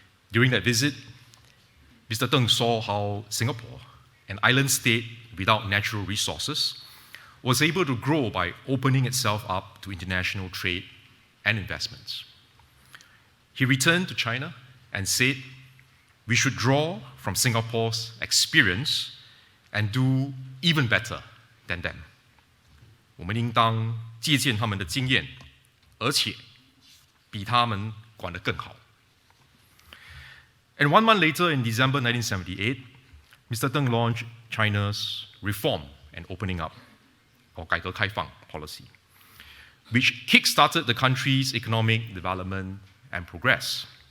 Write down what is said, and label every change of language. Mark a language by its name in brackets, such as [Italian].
[English] During that visit, Mr. Deng saw how Singapore, an island state without natural resources, was able to grow by opening itself up to international trade and investments. He returned to China and said, we should draw from Singapore's experience and do even better than them. [Chinese] 我们应当借鉴他们的经验，而且比他们管得更好。 [English] And 1 month later, in December 1978, Mr. Deng launched China's reform and opening up, or 改革开放 policy, which kick-started the country's economic development and progress.